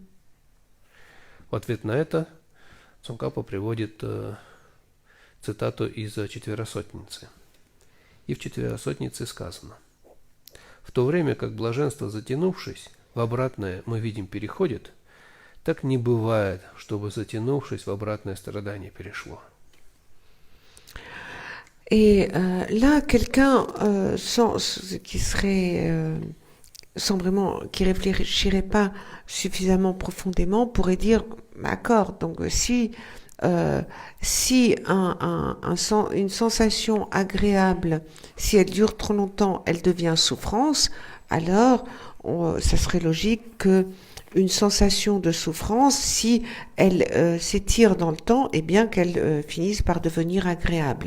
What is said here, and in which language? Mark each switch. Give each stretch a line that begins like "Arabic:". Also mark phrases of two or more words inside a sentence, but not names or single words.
Russian: В ответ на это Цонкапа приводит цитату из Четверосотницы. И в Четверосотнице сказано: в то время как блаженство, затянувшись, в обратное мы видим переходит, так не бывает, чтобы, затянувшись, в обратное страдание перешло.
French: Et là, quelqu'un qui réfléchirait pas suffisamment profondément pourrait dire, d'accord, donc si une sensation agréable, si elle dure trop longtemps, elle devient souffrance, alors ça serait logique que une sensation de souffrance, si elle s'étire dans le temps, eh bien qu'elle finisse par devenir agréable.